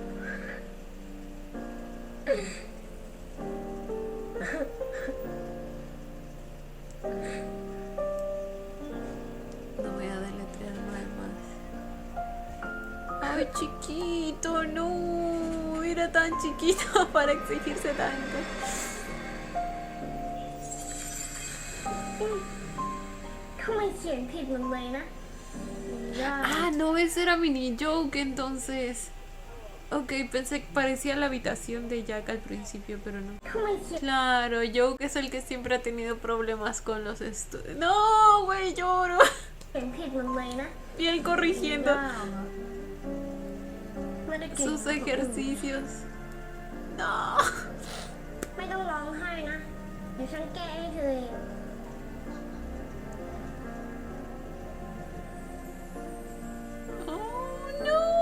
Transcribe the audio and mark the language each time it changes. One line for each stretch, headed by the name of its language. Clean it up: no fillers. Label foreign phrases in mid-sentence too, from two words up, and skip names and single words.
Spanish: No voy a deletrear más. Ay, chiquito, no. Era tan chiquito para exigirse tanto.
Thai: ทำไมเขียนผิดหมดเลยนะยาก
Spanish: Ah, no, ese era Mini Joke entonces. Ok, pensé que parecía la habitación de Jack al principio, pero no.
Thai: ทำไมเขียน
Spanish: Claro, Joke es el que siempre ha tenido problemas con los estudios. No, güey, lloro.
Thai: ผิดหมดเลยนะ
Spanish: Bien corrigiendo
Thai: ยากอะไม่ได้เก่ง
Spanish: sus ejercicios. No.
Thai: ไม่ต้องร้องไห้นะ เดี๋ยวฉันแก้ให้เธอเอง
Spanish: Oh, no.